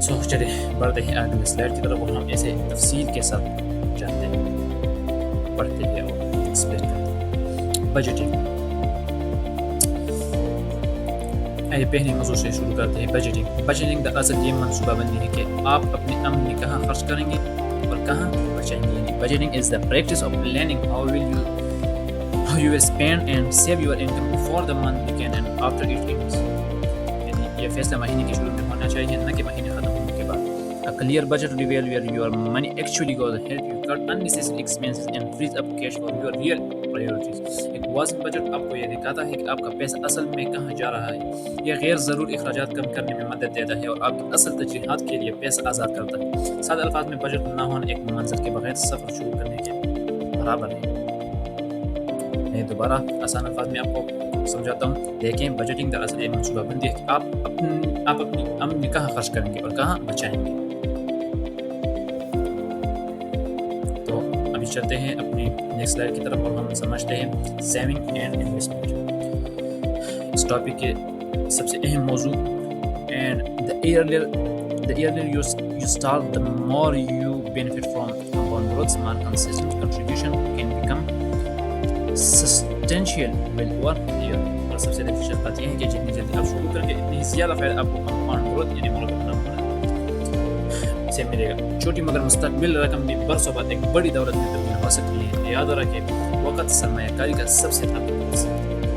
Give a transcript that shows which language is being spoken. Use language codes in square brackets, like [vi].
[ur] سو چلے بڑھتے ہیں آگے سلائڈ کی طرف اور ہم اسے تفصیل کے ساتھ جانتے ہیں، پڑھتے ہیں اور ایکسپلین کرتے ہیں. بجٹنگ. آئیے پہلے موضوع سے شروع کرتے ہیں. بجٹنگ دراصل یہ منصوبہ بندی ہے کہ آپ اپنے امن کہاں خرچ کریں گے اور کہاں بچائیں گے. یعنی [en] Budgeting is the practice of planning how you will spend and save your income before the month begin and after it ends. [ur] یعنی یہ فیصلہ مہینے کے شروع میں ہونا چاہیے، نہ کہ مہینے ختم ہونے کے بعد. [en] A clear budget reveals where your money actually goes, help you cut unnecessary expenses and frees up cash for your real priorities. [ur] ایک واضح بجٹ آپ کو یہ دکھاتا ہے کہ آپ کا پیسہ اصل میں کہاں جا رہا ہے. یہ غیر ضروری اخراجات کم کرنے میں مدد دیتا ہے اور آپ کی اصل ترجیحات کے لیے پیسہ آزاد کرتا ہے. سادہ الفاظ میں بجٹ نہ ہونا ایک منزل کے بغیر سفر شروع کرنے کے برابر ہے. میں دوبارہ آسان الفاظ میں آپ کو سمجھاتا ہوں. دیکھیں، بجٹنگ دراصل یہ منصوبہ بندی ہے کہ آپ اپنی آمدنی کہاں خرچ کریں گے اور کہاں بچائیں گے. تو ابھی چلتے ہیں اپنی نیکسٹ سلائڈ کی طرف اور ہم سمجھتے ہیں saving and investment. اس topic کے سب سے اہم موضوع. [en] And the earlier you start, the more you benefit from compound growth. Small consistent contribution can become substantial well over the year. [ur] اور سب سے دلچسپ بات یہ ہے کہ جتنی جلدی آپ شروع کریں گے اتنی ہی زیادہ فائدہ آپ کو کمپاؤنڈ گروتھ یعنی مرکب نفع سے ملے گا. چھوٹی مگر مستقبل رقم بھی برسوں بعد ایک بڑی دولت میں تبدیل ہو سکتی ہے. یاد رکھیں، وقت سرمایہ کاری کا سب سے طاقتور حصہ ہے.